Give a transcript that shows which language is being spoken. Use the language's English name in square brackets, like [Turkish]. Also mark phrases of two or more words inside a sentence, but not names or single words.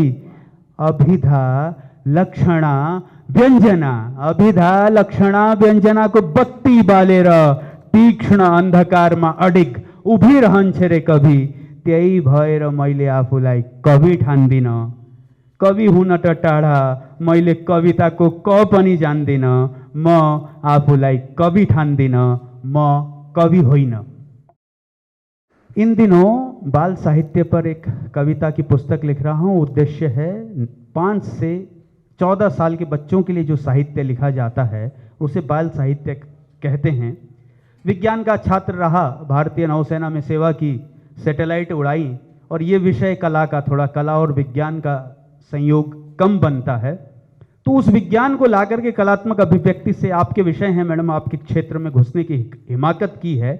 [Nepali] अभिधा लक्षणा व्यञ्जनाको बत्ती बालेर तीक्ष्ण अन्धकारमा अडिग उभिरहन्छ रे कवि। त्यही भएर मैले आफूलाई कवि ठान्दिन। कवि हुन त टाढा, मैले कविताको क पनि जान्दिन। म आफूलाई कवि ठान्दिन, म कवि होइन। [Hindi] इन दिनों बाल साहित्य पर एक कविता की पुस्तक लिख रहा हूँ। उद्देश्य है 5 से 14 साल के बच्चों के लिए जो साहित्य लिखा जाता है उसे बाल साहित्य कहते हैं। विज्ञान का छात्र रहा, भारतीय नौसेना में सेवा की, सैटेलाइट उड़ाई, और ये विषय कला का, थोड़ा कला और विज्ञान का संयोग कम बनता है, तो उस विज्ञान को लाकर के कलात्मक अभिव्यक्ति से, आपके विषय हैं मैडम, आपके क्षेत्र में घुसने की हिमाकत की है।